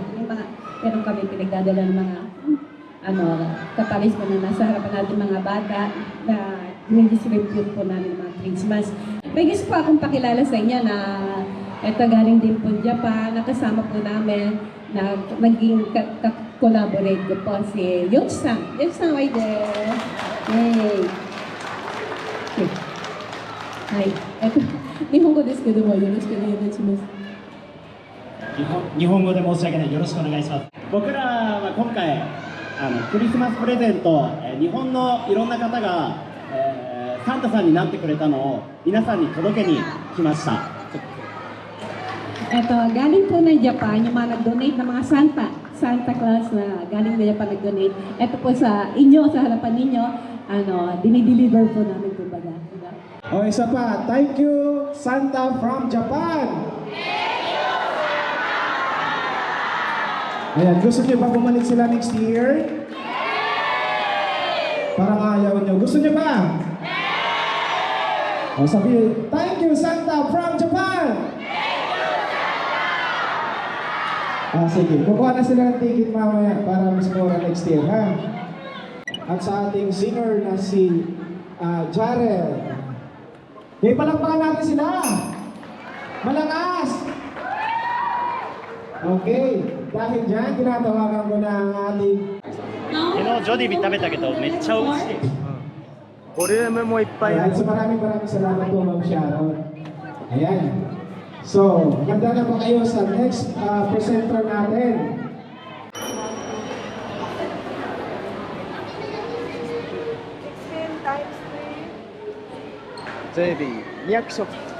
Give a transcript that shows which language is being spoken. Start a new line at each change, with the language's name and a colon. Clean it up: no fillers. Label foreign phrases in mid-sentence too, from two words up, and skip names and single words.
Filipino: Meron kami pinagdadala ng mga katalis po na nasa harapan natin mga bata na ninidistribute po namin ng mga Christmas. May gusto po akong pakilala sa inyo na ito galing din po Japan, nakasama po namin na naging collaborate ko po si Yoshi-san. Yoshi-san,
English: right there. Yay! Okay. Hi.
Filipino: Ito,
Japanese: 日本語ですけどもよろしくお願いします。日本語で申し訳ない。よろしくお願いします。僕らは今回クリスマスプレゼント、日本のいろんな方が、サンタさんになってくれたのを皆さんに届けに来ました。
Filipino: Galing po ng Japan, yung mga nag-donate na mga Santa Claus na galing na Japan nag-donate. Ito po sa inyo, sa harapan ninyo, dinideliver po namin po baga. O isa pa,
English: thank you Santa from Japan!
Filipino: Ayan, gusto niyo ba bumalik sila
English: next year?
Filipino: Parang ayaw niyo. Gusto niyo ba? O sabi,
English: thank you Santa from Japan!
Filipino: Sige, kukuha na sila ng ticket mamaya para mas mura
English: next year,
Filipino: ha? At sa ating singer na si Jarel. Okay, palakpakan natin sila! Malakas! Okay, dahil dyan, tinatawagan ko na ang ating...
Japanese: ジョディビ食べたけどめっちゃ美味しい。ボリュームもいっぱい。
Filipino: Ayan, so maraming salamat po, Ma'am Sharon. Ayan. So, handa na po kayo sa
English: next presenter
Filipino: natin.
Japanese: JB 200 食。